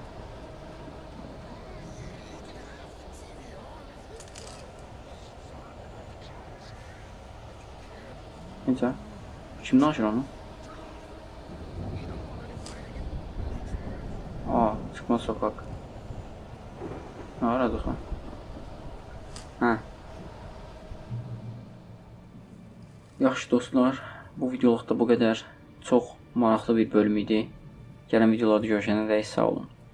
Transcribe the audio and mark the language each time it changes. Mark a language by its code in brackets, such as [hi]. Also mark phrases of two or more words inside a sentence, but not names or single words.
[tr] Neyse. Kimden açır onu? Aa, çıkmaz sokak. Ne aradık lan? [az] Hə. Yaxşı dostlar, bu videoluqda bu qədər. Çox maraqlı bir bölüm idi. Gələn videolarda görüşənə dək sağ olun.